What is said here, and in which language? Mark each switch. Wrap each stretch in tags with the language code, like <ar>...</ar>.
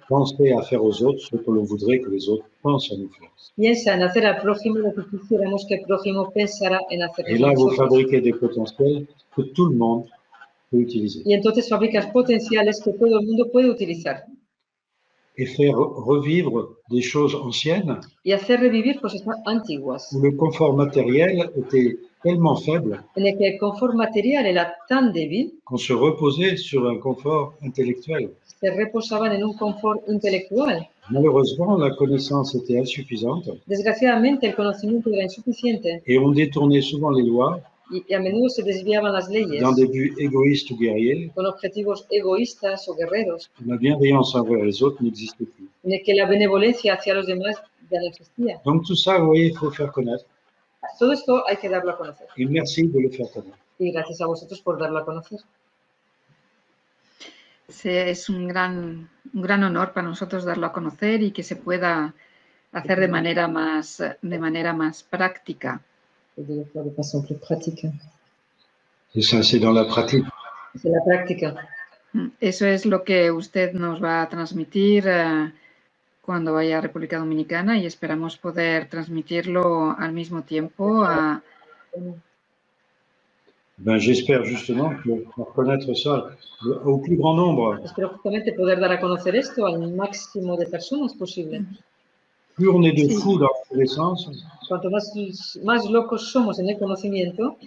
<fr>Penser à faire aux autres ce que l'on voudrait que les autres pensent à nous faire.</fr> <es>Piensa en hacer al prójimo lo que quisiéramos que el prójimo pensara en hacer</es> <fr>Et là, vous</fr> <es>nosotros.</es> <fr>fabriquez des potentiels que tout le monde peut utiliser.</fr> <es>Y entonces fabricas potenciales que todo el mundo puede utilizar.</es> <fr>Et faire revivre des choses anciennes</fr> <es>Y hacer revivir cosas antiguas,</es> <fr>où le confort matériel était tellement faible</fr> <es>en el que el confort material era tan débil,</es> <fr>qu'on se reposait sur un confort intellectuel.</fr> <es>se reposaban en un confort intelectual.</es> <fr>Malheureusement, la connaissance était insuffisante</fr> <es>Desgraciadamente, el conocimiento era insuficiente</es> <fr>et on détournait souvent les lois</fr> <es>y a menudo se desviaban las leyes</es> <fr>dans des buts égoïstes ou guerriers.</fr> <es>con objetivos egoístas o guerreros,</es> <fr>La bienveillance envers les autres n'existait plus.</fr> <es>en el que la benevolencia hacia los demás ya no existía.</es> <fr>Donc tout ça, vous voyez, il faut faire connaître.</fr> <es>Todo esto hay que darlo a conocer.</es> <fr>Et merci de le faire connaître.</fr> <es>Y gracias a vosotros por darlo a conocer. Sí, es un gran honor para nosotros darlo a conocer y que se pueda hacer de manera más práctica.</es> <fr>De faire de façon plus pratique. Et ça, c'est dans la pratique. C'est la práctica.</fr> <es>Eso es lo que usted nos va a transmitir cuando vaya a República Dominicana y esperamos poder transmitirlo al mismo tiempo a...</es> <fr>Ben, j'espère justement pour connaître ça au plus grand nombre.</fr> <es>Espero justamente poder dar a conocer esto al máximo de personas posible.</es> <fr>Plus on est de fous dans la connaissance,</fr> <es>Cuanto más locos somos en el conocimiento,</es>